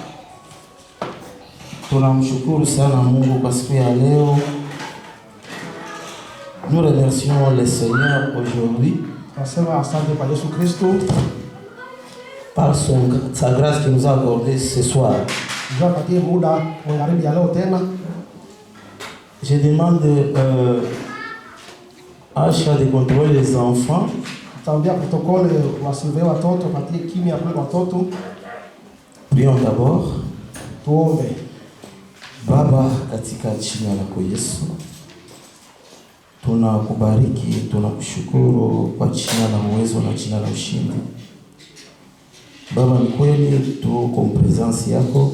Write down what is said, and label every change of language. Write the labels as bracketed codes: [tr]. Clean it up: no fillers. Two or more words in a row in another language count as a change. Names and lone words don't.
[sw] Tunamshukuru sana Mungu kwa siku ya leo. [fr] Nous remercions le Seigneur aujourd'hui [sw] Tunasema asante kwa Yesu Kristo [fr] par sa grâce qu'il nous a accordée ce soir. [sw] tupatie muda magharibi ya leo tena. [fr] Je demande Asha de contrôler les enfants. [sw] Tutaambia protokole wasilve watoto, patie kimya kwa watoto. [fr] Prions d'abord. [sw] Tuombe. Baba, katika jina lako Yesu, tunakubariki, tunakushukuru kwa jina la uwezo na jina la ushindi. Baba, ni kweli tuko presence yako.